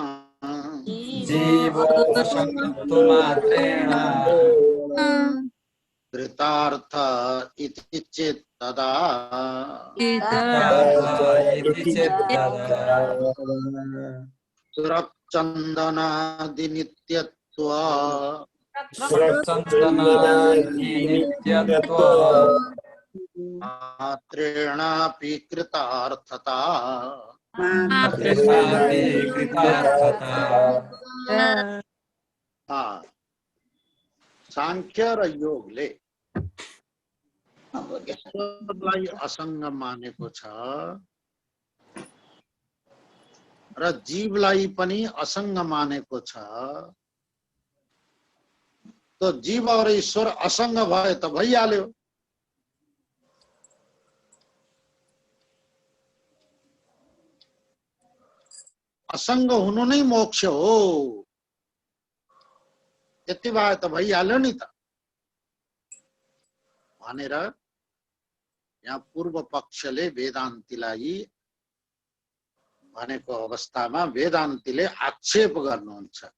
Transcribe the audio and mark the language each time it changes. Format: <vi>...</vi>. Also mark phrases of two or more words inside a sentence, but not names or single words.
<sa>कृतार्थ इति चेत् तदा सुरक्चन्दनादि नित्यत्वम् मात्रेणापि कृतार्थता</sa> <ne>सांख्य र योगले ईश्वरलाई असंग मानेको छ र जीवलाई पनि असंग मानेको छ।</ne> <hi>तो जीव और</hi> <ne>ईश्वर असंग भए त भइहाल्यो। असंग हुनु नै मोक्ष हो। त्यति भए त भइहाल्यो नि त भनेर यहाँ पूर्व पक्षले वेदान्तीलाई भनेको अवस्थामा वेदान्तीले आक्षेप गर्नुहुन्छ।</ne>